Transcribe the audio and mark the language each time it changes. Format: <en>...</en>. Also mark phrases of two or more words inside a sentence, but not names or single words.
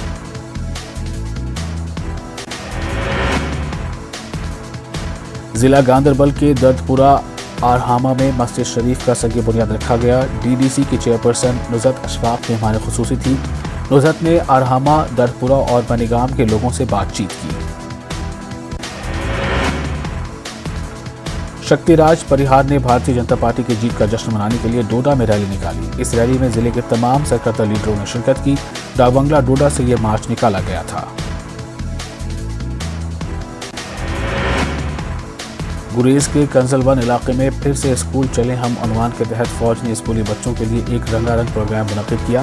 <ur>ضلع گاندربل کے دردپورہ آرہامہ میں مسجد شریف کا سنگ بنیاد رکھا گیا. DDC کی چیئرپرسن نزہت اشفاق مہمان خصوصی تھی. نزہت نے آرہامہ، دردپورہ اور منیگام کے لوگوں سے بات چیت کی. شکتی راج پریہار نے بھارتی جنتا پارٹی کی جیت کا جشن منانے کے لیے ڈوڈا میں ریلی نکالی. اس ریلی میں ضلع کے تمام سرکردہ لیڈروں نے شرکت کی. ڈاک بنگلہ ڈوڈا سے یہ مارچ نکالا گیا تھا. گریز کے کنزل ون علاقے میں پھر سے اسکول چلیں ہم عنوان کے تحت فوج نے اسکولی بچوں کے لیے ایک رنگا رنگ پروگرام منعقد کیا.</ur>